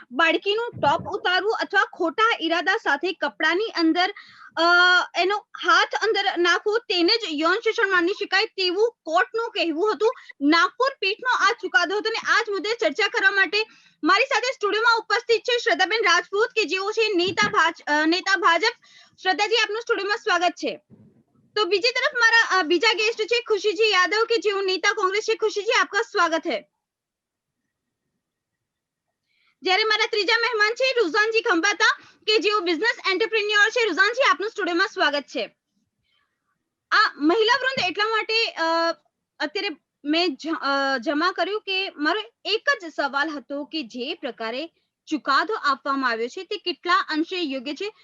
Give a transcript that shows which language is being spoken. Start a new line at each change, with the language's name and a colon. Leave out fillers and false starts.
Gujarati: બાળકીનું ટોપ ઉતારવું અથવા ખોટા ઈરાદા સાથે કપડાની અંદર એનો હાથ અંદર નાખવો તેને જ યૌન શોષણ માની શકાય તેવું કોર્ટનું કહેવું હતું। નાગપુર પીઠનો આ ચુકાદો હતો અને આ જ મુદ્દે ચર્ચા કરવા માટે મારી સાથે સ્ટુડિયોમાં ઉપસ્થિત છે શ્રદ્ધાબેન રાજપૂત કે જેઓ છે નેતા ભાજપ। શ્રદ્ધાજી, આપનું સ્ટુડિયોમાં સ્વાગત છે।
Hindi: तो बीजी तरफ हमारा बीजा गेस्ट है खुशीजी यादव के जो नेता कांग्रेस है। खुशीजी, आपका स्वागत है।
Gujarati: જ્યારે મારા ત્રીજા મહેમાન છે रुझानजी खंबाता કે જેઓ બિઝનેસ એન્ટરપ્રેન્યોર છે। रुझानजी, આપનું સ્ટુડિયોમાં સ્વાગત છે। આ મહિલા વૃંદ એટલા માટે અત્યારે મેં જમા કર્યું કે મારો એક જ સવાલ હતો કે જે પ્રકારે ચુકાદો આપવામાં આવ્યો છે તે કેટલા અંશે યોગ્ય છે।